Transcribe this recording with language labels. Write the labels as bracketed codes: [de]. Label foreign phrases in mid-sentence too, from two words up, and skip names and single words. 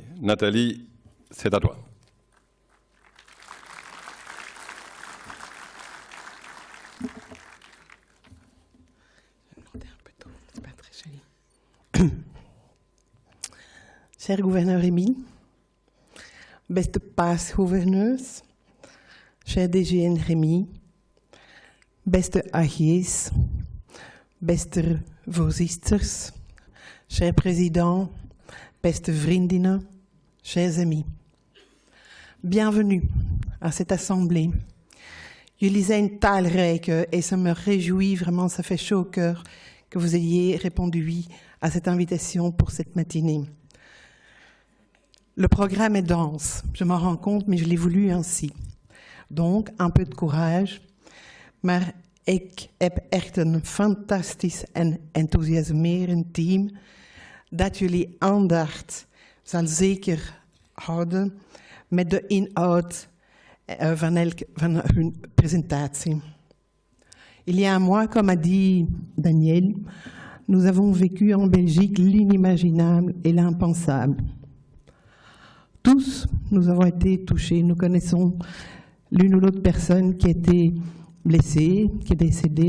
[fr] Nathalie, c'est à toi. Cher gouverneur Rémy, [nl] beste paasgouverneurs, cher DGN Rémy, beste AG's, beste voorzitters, [fr] cher président, [nl] beste vriendinnen, [fr] chers amis. Bienvenue à cette assemblée. [nl] Jullie zijn talrijke [fr] et ça me réjouit vraiment, ça fait chaud au cœur que vous ayez répondu oui à cette invitation pour cette matinée. Le programme est dense, je m'en rends compte, mais je l'ai voulu ainsi. Donc, un peu de courage, [nl] maar ik heb echt een fantastisch en enthousiasmerend team dat jullie aandacht zal zeker houden met de inhoud van hun presentatie. [fr] Il y a un mois, comme a dit Daniel, nous avons vécu en Belgique l'inimaginable et l'impensable. Tous, nous avons été touchés. Nous connaissons l'une ou l'autre personne qui a été blessée, qui est décédée.